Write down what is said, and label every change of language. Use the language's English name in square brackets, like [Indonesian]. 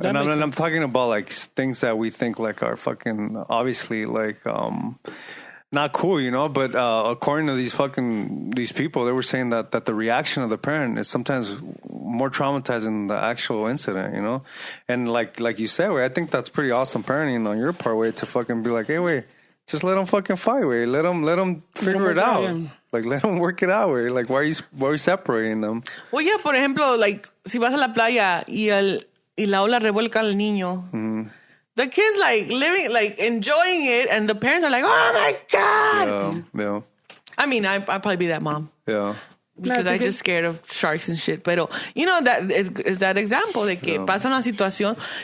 [English] And I'm talking about like things that we think like are fucking obviously like not cool, you know, but according to these people, they were saying that the reaction of the parent is sometimes more traumatizing than the actual incident, you know. And like you said, I think that's pretty awesome parenting on your part, way to fucking be like, hey, wait, just let them fucking fight, way, let them figure it out, like let them work it out, way. Like why are you separating them? Well, yeah, [Spanish] por ejemplo, like si vas a la playa y la ola revuelca al niño. [English] The kid's like living, like enjoying it, and the parents are like, "Oh my God!" Yeah. I mean, I'd probably be that mom. Yeah. Because I'm just scared of sharks and shit. But that is that example de que pasa una situación.